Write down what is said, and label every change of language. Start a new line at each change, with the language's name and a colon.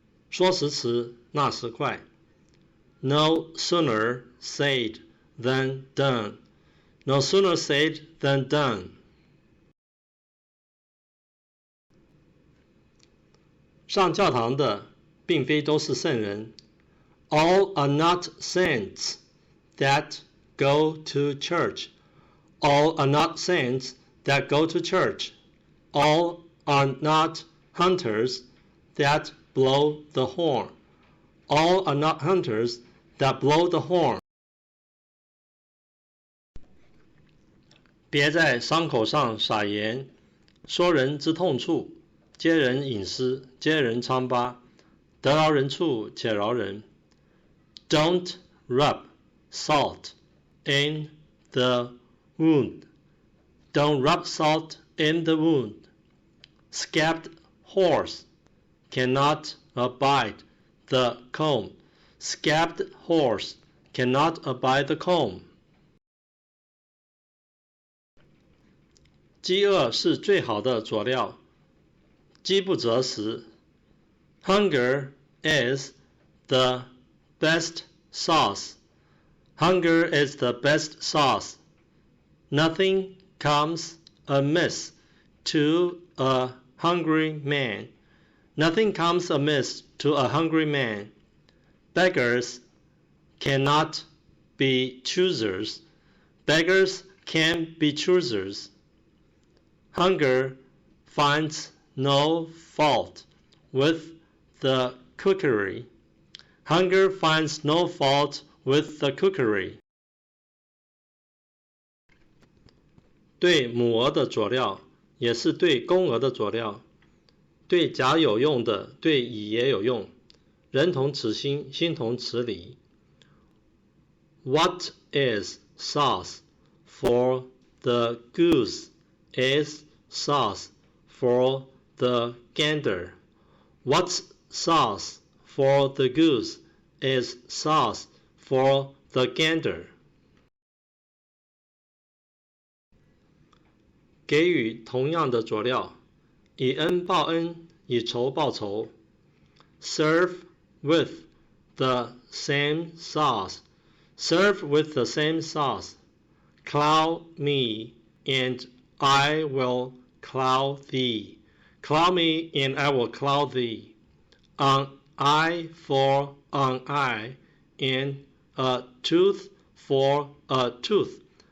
Chinese: 说时迟，那时快。
English: No sooner said than done. No sooner said than done.
Chinese: 上教堂的并非都是圣人。
English: All are not saints that go to church. All are not saints that go to church. All are not hunters that blow the horn. All are not hunters that blow the horn.
Chinese: 别在伤口上撒盐，说人之痛处，揭人隐私，揭人疮疤，得饶人处且饶人。
English: Don't rub salt in the wound. Don't rub salt in the wound. Scabbed horse cannot abide the comb. Scabbed horse cannot abide the comb.
Chinese: 饥饿是最好的佐料，饥不择食。
English: Hunger is the best sauce. Hunger is the best sauce. Nothing comes amiss to a hungry man. Nothing comes amiss to a hungry man. Beggars cannot be choosers. Beggars can be choosers. Hunger finds no fault with the cookery. Hunger finds no fault with the cookery.
Chinese: 对母鹅的佐料也是对公鹅的佐料，对甲有用的，对乙也有用。人同此心，心同此理。
English: What is sauce for the goose is sauce for the gander. What's sauce for the goose is sauce for the gander.
Chinese: 给予同样的佐料，以恩报恩，以仇报仇。
English: Serve with the same sauce. Serve with the same sauce. Cloud me and I will cloud thee. Cloud me and I will cloud thee. An eye for an eye and a tooth for a tooth.